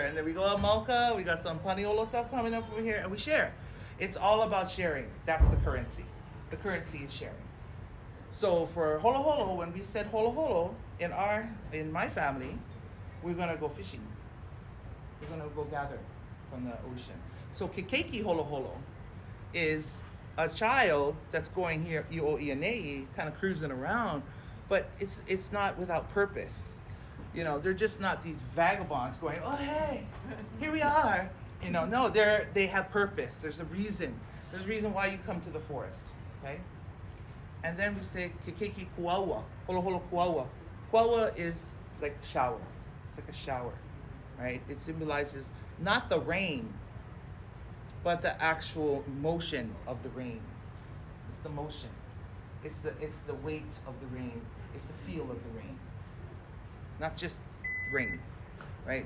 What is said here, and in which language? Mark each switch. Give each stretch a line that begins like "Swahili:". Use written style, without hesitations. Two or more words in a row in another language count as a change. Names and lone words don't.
English: And then we go up Mauka, we got some Paniolo stuff coming up over here, and we share. It's all about sharing. That's the currency. The currency is sharing. So for holo holo, when we said holo holo in my family, we're gonna go fishing. We're gonna go gather from the ocean. So
Hawaiian: kekeki holo holo
English: is a child that's going here, ioianei, kind of cruising around, but it's not without purpose. You know, they're just not these vagabonds going, oh hey, here we are. You know, no, they have purpose. There's a reason. There's a reason why you come to the forest. Okay? And then we say
Hawaiian: kekeki kuawa, holo holo kuawa.
English: Kuawa is like a shower. It's like a shower, right? It symbolizes not the rain, but the actual motion of the rain. It's the motion. It's the weight of the rain. It's the feel of the rain. Not just rain, right?